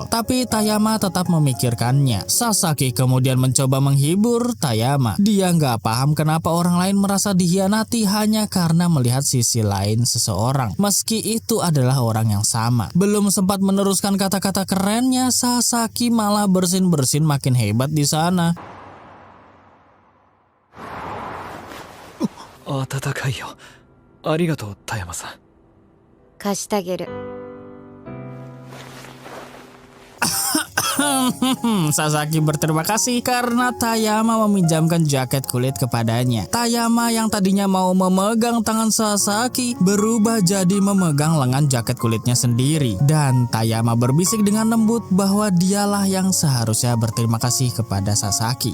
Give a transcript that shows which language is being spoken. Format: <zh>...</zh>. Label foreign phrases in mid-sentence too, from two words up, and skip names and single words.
<id>Tapi Tayama tetap memikirkannya. Sasaki kemudian mencoba menghibur Tayama. Dia nggak paham kenapa orang lain merasa dihianati hanya karena melihat sisi lain seseorang. Meski itu adalah orang yang sama. Belum sempat meneruskan kata-kata kerennya, Sasaki malah bersin-bersin makin hebat di sana.</id> <ja>温かいよ。ありがとう、田山さん。貸してあげる。</ja> <id>Sasaki berterima kasih karena Tayama meminjamkan jaket kulit kepadanya. Tayama yang tadinya mau memegang tangan Sasaki berubah jadi memegang lengan jaket kulitnya sendiri. Dan Tayama berbisik dengan lembut bahwa dialah yang seharusnya berterima kasih kepada Sasaki.</id>